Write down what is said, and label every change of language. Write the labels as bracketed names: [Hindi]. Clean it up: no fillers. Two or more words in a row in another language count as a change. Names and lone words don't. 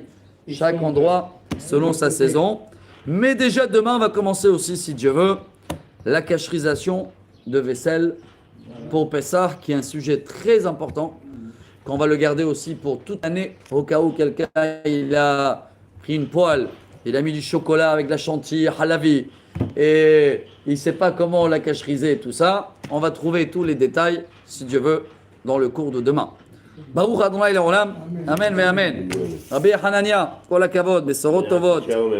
[French] Chaque endroit selon sa saison. Mais déjà demain, on va commencer aussi, si Dieu veut, la cacherisation de vaisselle pour Pessah, qui est un sujet très important, qu'on va le garder aussi pour toute l'année, au cas où quelqu'un il a pris une poêle, il a mis du chocolat avec de la chantilly, halavi, et il ne sait pas comment la cacheriser, tout ça. On va trouver tous les détails, si Dieu veut, dans le cours de demain. [Hebrew] ברוך ה' לעולם, אמן ואמן. רבי חנניה, כל הכבוד, בשורות טובות.